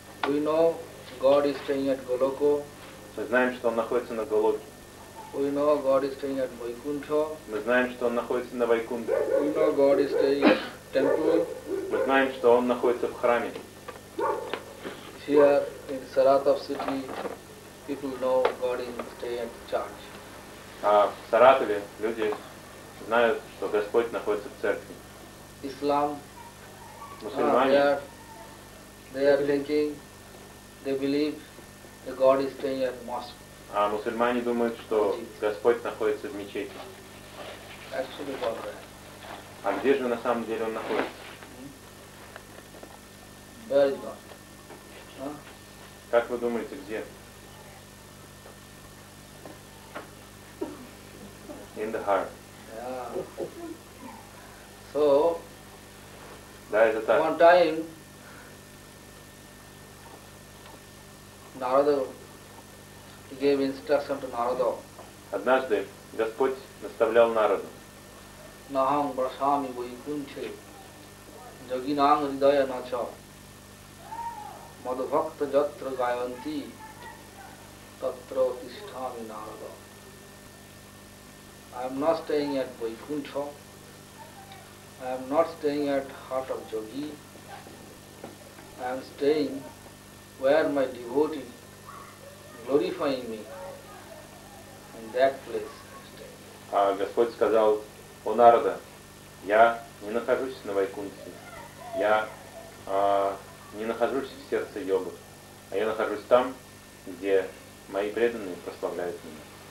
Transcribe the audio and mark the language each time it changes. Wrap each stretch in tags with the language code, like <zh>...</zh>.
<en>We know God is staying at Goloka.</en> <ru>Мы знаем, что Он находится на Голоке.</ru> <en>We know God is staying at Vaikuntha.</en> <ru>Мы знаем, что Он находится на Вайкунте.</ru> <en>We know God is staying at temple.</en> <ru>Мы знаем, что Он находится в храме.</ru> <en>Here in Saratov city, people know God is staying at church.</en> <ru>А в Саратове люди знают, что Господь находится в церкви. Ислам. Мусульмане,</ru> <en>they are thinking, they believe that God is staying at mosque.</en> <ru>А мусульмане думают, что Господь находится в мечети. А где же на самом деле Он находится? Как вы думаете, где?</ru> <en>In the heart. Yeah. So,</en> <ru>да, это так.</ru> <en>One time, Narada gave instruction to Narada.</en> <ru>Однажды Господь наставлял Нараду.</ru> <sa>Нахам брасами вайкунте йогинам хридая нача мадбхакта ятра гаянти татра тиштхами Нарада.</sa> <en>I am not staying at Vaikuntha. I am not staying at heart of yogi. I am staying where my devotee glorifying me. In that place I am staying.</en> <ru>А Господь сказал, о Нарада, я не нахожусь на Вайкунте. Я не нахожусь в сердце йоги. А я нахожусь там, где мои преданные прославляют меня.</ru>